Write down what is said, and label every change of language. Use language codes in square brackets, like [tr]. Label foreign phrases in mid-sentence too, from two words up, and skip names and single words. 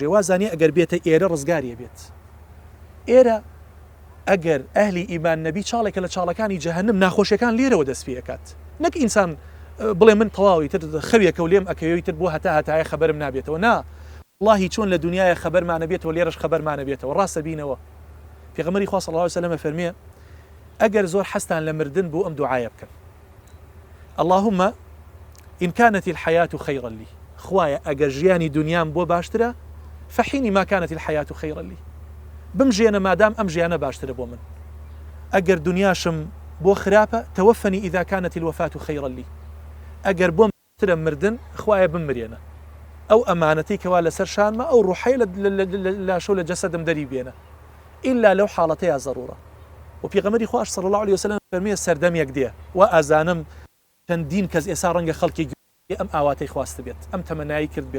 [ckb] وازانێ ئەگەر بێتە ئێرە ڕزگاریە بێت. ئێرە ئەگەر ئەهلی ئیمان نەبی چاڵێکە لە چاڵەکانی جەهەنم ناخۆشیەکان لێرەوە دەست پێکات، نەک ئینسان بڵێ من تەواوی تر خەویەکە و لێم ئەکەوی تر بۆ هەتایە خەبەرم نابێتەوە. نا واللهی چۆن لە دنیاە خەبەرمانە بێتەوە لێرەش خەبەرمانە بێتەوە. ڕاستە بینەوە پێغەمبەری خوا [ar] صلی الله علیه وسلم [ckb] فەرمیێ ئەگەر زۆر حەستان لە مردن بۆ ئەم دوعایە بکەن، [ar] اللهم إن كانت الحياة خيرا لي، [ckb] خوايا ئەگەر ژیانی دنیام بۆ باشترە [ar] فحینی ما كانت الحياة خيرا لي، [ckb] بمژێنە مادام ئەم ژیانە باشترە بۆ من. ئەگەر دنیاشم بۆ خراپە [ar] توفني إذا كانت الوفاة خيرا لي، [ckb] ئەگەر بۆم باشترە مردن خوايا بمرێنە، ئەو ئەمانەتەی کەوا لەسەر شانمە ئەو ڕوحەی لاشۆ لە جەسەدم دەری بێنە ئیلا لەو حاڵەتەیە ضرورە. و پێغەمبەری خوا [ar] صلی الله عليه وسلم [ckb] فەرمیێ سەردەمێک دێ و ئازانم چەندین کەس ئێستا ڕەنگە خەڵکی ئەم ئاواتەی خواست بێت، ئەم تەمەنایی کرد بێت.